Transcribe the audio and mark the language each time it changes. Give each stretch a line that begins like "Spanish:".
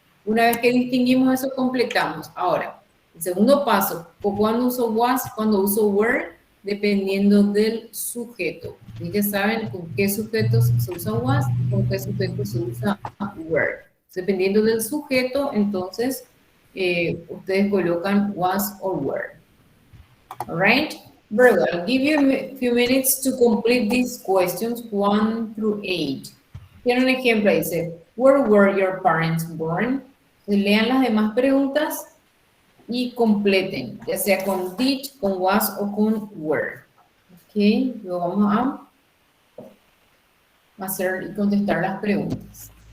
Spanish: Una vez que distinguimos eso, completamos. Ahora, el segundo paso, cuando uso was, cuando uso were, dependiendo del sujeto. Y ya saben con qué sujetos se usa was, con qué sujetos se usa were. Dependiendo del sujeto, entonces, ustedes colocan
English: was or were. All right? Very well. I'll give you a few minutes to complete these questions 1 through 8.
Spanish: Tiene un ejemplo, dice,
English: where were your parents born?
Spanish: Lean las demás preguntas y completen, ya sea con did, con was o con were. Ok, luego vamos a hacer y contestar las preguntas.